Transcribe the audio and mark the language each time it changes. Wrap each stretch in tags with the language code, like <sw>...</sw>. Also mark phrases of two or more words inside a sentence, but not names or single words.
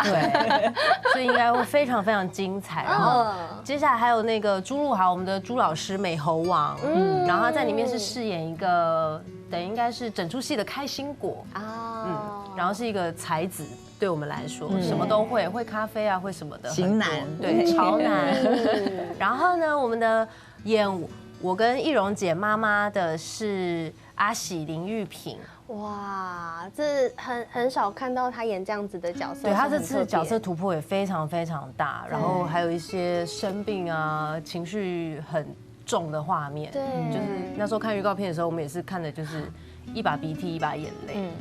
<zh>對，所以應該會非常非常精彩。然後接下來還有那個朱露豪，我們的朱老師美猴王，然後他在裡面是飾演一個等於應該是整出戲的開心果然後是一個才子。對我們來說，什麼都會，會咖啡啊，會什麼的，型男，對，超男。然後呢，我們的演我跟易容姐媽媽的是阿喜林玉萍。哇，這很少看到她演這樣子的角色。對，她這次角色突破也非常非常大，然後還有一些生病啊、情緒很重的畫面。對，就是那時候看預告片的時候，我們也是看的就是一把鼻涕一把眼淚。</zh>